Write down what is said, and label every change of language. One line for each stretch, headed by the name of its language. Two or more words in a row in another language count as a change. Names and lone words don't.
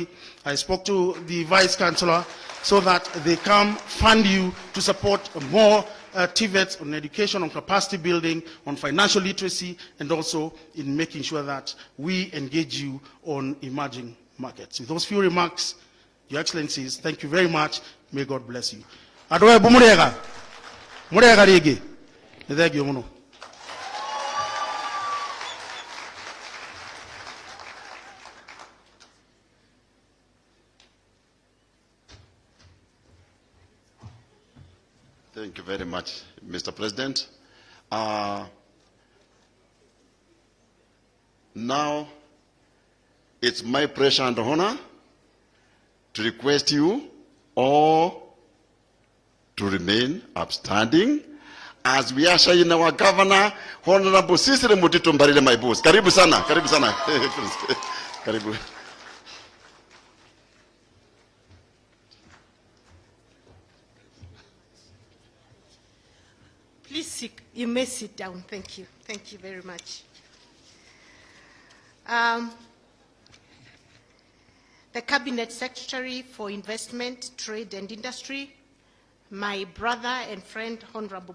English: I spoke to the Vice Chancellor so that they come fund you to support more TVETs on education, on capacity building, on financial literacy, and also in making sure that we engage you on emerging markets. With those few remarks, Your Excellencies, thank you very much. May God bless you.
Meru: Adoe bumurega. Murega rege.
English: Thank you, Mono. Thank you very much, Mr. President. Now, it's my pleasure and honor to request you all to remain upstanding as we usher in our governor, Honorable Sisire Mutito Mbarile, my boss.
Swahili: Karibu sana, karibu sana. Karibu.
English: Please, you may sit down. Thank you. Thank you very much. The Cabinet Secretary for Investment, Trade and Industry, my brother and friend, Honorable